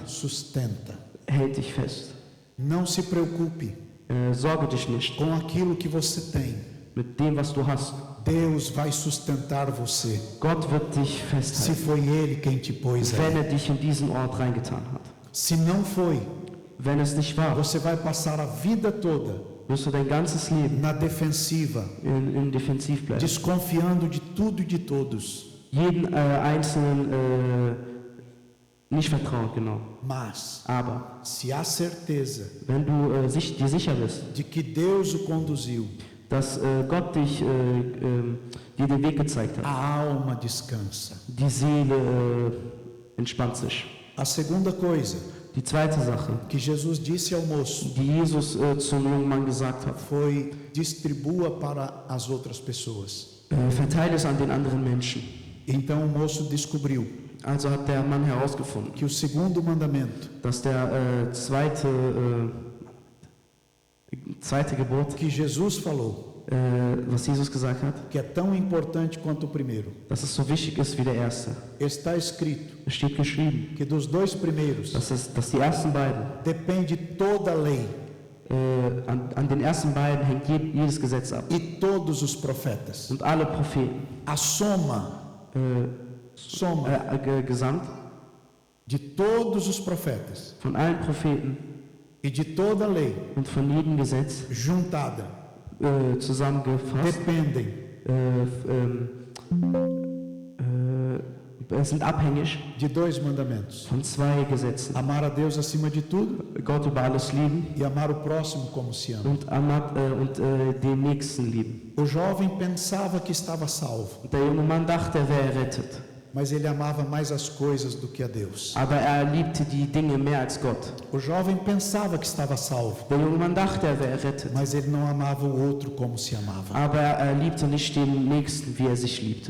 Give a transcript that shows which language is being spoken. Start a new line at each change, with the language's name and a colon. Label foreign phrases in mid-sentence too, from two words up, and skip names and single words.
Portuguese: sustenta.
German: hält dich fest.
Portuguese: Não se preocupe
German: Sorge dich nicht
Portuguese: com aquilo que você tem.
German: mit dem, was du hast.
Portuguese: Deus vai sustentar você,
German: Gott wird dich
Portuguese: se
German: festhalten,
Portuguese: foi Ele quem te pôs
German: wenn
Portuguese: aí.
German: er dich in diesen Ort reingetan hat.
Portuguese: Se não foi,
German: Wenn es nicht war,
Portuguese: você vai passar a vida toda
German: wirst du dein ganzes Leben
Portuguese: na defensiva,
German: in Defensiv bleiben.
Portuguese: desconfiando de tudo e de todos.
German: Jeden Einzelnen nicht vertrauen, genau.
Portuguese: Mas,
German: Aber
Portuguese: se há certeza
German: wenn du dir sicher bist,
Portuguese: de que Deus o conduziu,
German: dass Gott dir den Weg gezeigt hat,
Portuguese: a alma descansa.
German: die Seele entspannt sich.
Portuguese: A segunda coisa
German: Die zweite Sache,
Portuguese: que Jesus disse ao moço
German: die Jesus zum jungen Mann gesagt hat,
Portuguese: foi: distribua para as outras pessoas.
German: verteile es an den anderen Menschen.
Portuguese: Então o moço descobriu
German: Also hat der Mann herausgefunden,
Portuguese: que o segundo mandamento,
German: dass der zweite Gebot,
Portuguese: que Jesus falou,
German: was Jesus gesagt hat,
Portuguese: que é tão importante quanto o primeiro,
German: dass es so wichtig ist wie der erste.
Portuguese: está escrito
German: Es steht geschrieben,
Portuguese: que dos dois primeiros
German: dass die ersten beiden,
Portuguese: depende toda a lei
German: an den ersten beiden hängt jedes Gesetz ab.
Portuguese: e todos os profetas.
German: Und alle Propheten,
Portuguese: A soma
German: gesamt
Portuguese: de todos os profetas
German: von allen Propheten
Portuguese: e de toda a lei
German: und von jedem Gesetz
Portuguese: juntada
German: zusammengefasst,
Portuguese: dependem
German: sind abhängig
Portuguese: de dois mandamentos:
German: von zwei Gesetzen.
Portuguese: amar a Deus acima de tudo
German: Gott über alles lieben
Portuguese: e amar o próximo como se ama.
German: und den Nächsten lieben.
Portuguese: O jovem pensava que estava salvo,
German: Und der junge Mann dachte, er wäre errettet,
Portuguese: mas ele amava mais as coisas do que a Deus.
German: aber er liebte die Dinge mehr als Gott.
Portuguese: O jovem pensava que estava salvo,
German: Der junge Mann dachte, er wäre errettet,
Portuguese: mas ele não amava o outro como se amava.
German: aber er liebte nicht den Nächsten, wie er sich liebte.